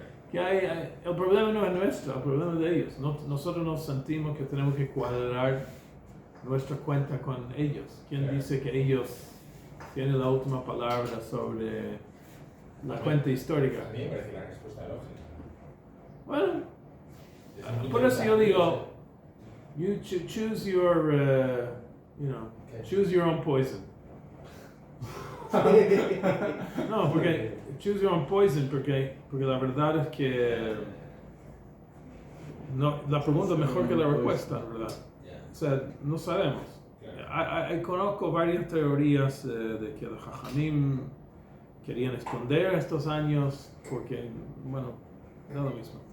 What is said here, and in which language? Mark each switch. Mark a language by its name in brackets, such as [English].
[Spanish] Que el problema no es nuestro, el problema es de ellos. Nosotros nos sentimos que tenemos que cuadrar nuestra cuenta con ellos. ¿Quién dice que ellos tienen la última palabra sobre la cuenta histórica? A mí me parece la respuesta lógica. Bueno, Desde mi por eso yo punto de digo, [English] you choose your, choose your own poison. [Spanish] No, porque [English] choose your own poison, [Spanish] porque la verdad es que no, la pregunta es mejor que la respuesta, ¿verdad? O sea, no sabemos. Conozco varias teorías de que los Jajamim querían esconder estos años porque, bueno, no es lo mismo.